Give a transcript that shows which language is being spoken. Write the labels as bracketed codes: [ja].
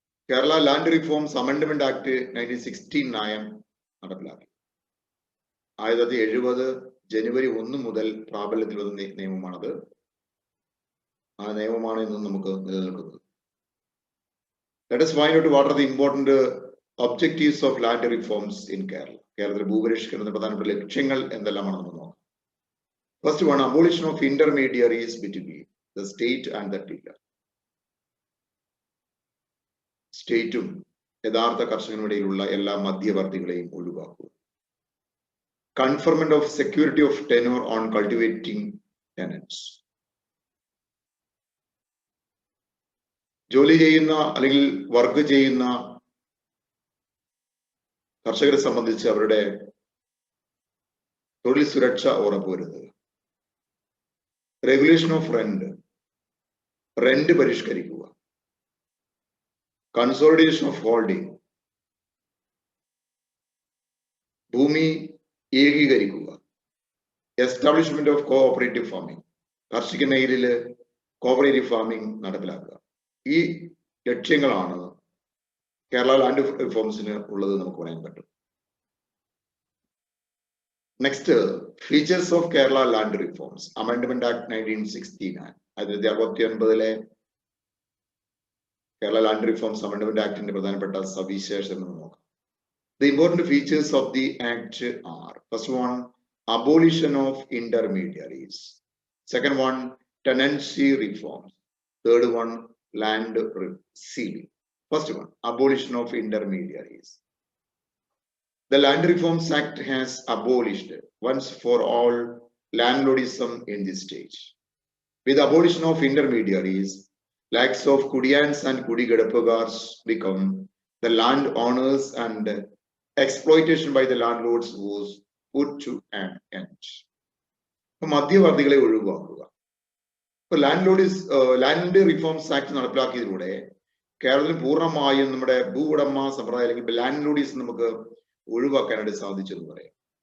[ml] Kerala land reforms amendment act 1969 നടപ്പിലാക്കി. 1970 ജനുവരി 1 മുതൽ പ്രാബല്യത്തിൽ വന്ന നിയമമാണത്. ആ നിയമമാണ് ഇന്ന് നമുക്ക് നിലനിൽക്കുന്നത്. [en] Let us find out what are the important objectives of land reforms in Kerala. [ml] കേരളത്തിലെ ഭൂപരിഷ്കരണത്തിന്റെ പ്രധാനപ്പെട്ട ലക്ഷ്യങ്ങൾ എന്തെല്ലാമാണ് നമുക്ക് നോക്കാം. [en] First one, abolition of intermediaries between the state and the tiller. [ml] സ്റ്റേറ്റും യഥാർത്ഥ കർഷകനുമിടയിലുള്ള എല്ലാ മധ്യവർത്തികളെയും ഒഴിവാക്കുക. [en] Conferment of security of tenure on cultivating tenants. [ml] ജോലി ചെയ്യുന്ന അല്ലെങ്കിൽ വർക്ക് ചെയ്യുന്ന കർഷകരെ സംബന്ധിച്ച് അവരുടെ തൊഴിൽ സുരക്ഷ ഉറപ്പുവരുത്തുക. Regulation of rent പരിഷ്കരിക്കുക. Consolidation of holding, ഭൂമി ഏകീകരിക്കുക. എസ്റ്റാബ്ലിഷ്മെന്റ് ഓഫ് കോഓപ്പറേറ്റീവ് ഫാമിംഗ്, കാർഷിക മേഖലയില് കോഓപ്പറേറ്റീവ് ഫാമിംഗ് നടപ്പിലാക്കുക. ഈ ലക്ഷ്യങ്ങളാണ് കേരള ലാൻഡ് റിഫോംസിന് ഉള്ളത് നമുക്ക് പറയാൻ പറ്റും. Next, features of Kerala land reforms amendment act 1969. 1969 Kerala land reforms amendment ആക്ടിന്റെ പ്രധാനപ്പെട്ട സവിശേഷതകൾ നോക്കാം. [en] The important features of the act are: first one, abolition of intermediaries; second one, tenancy reforms; third one, land sealing. First one, abolition of intermediaries. The Land Reforms Act has abolished once for all landlordism in this state. With abolition of intermediaries, lakhs of Kudiyans and Kudigadapagars become the land owners and exploitation by the landlords was put to an end. [ml] മധ്യവർത്തികളെ ഒഴിവാക്കുക. ഇപ്പൊ land reforms act നടപ്പിലാക്കിയതിലൂടെ കേരളത്തിൽ പൂർണ്ണമായും നമ്മുടെ ഭൂ ഉടമ സമ്പ്രദായം അല്ലെങ്കിൽ land ലോഡീസ് നമുക്ക് ഒഴിവാക്കാനായിട്ട് സാധിച്ചെന്ന് പറയാം.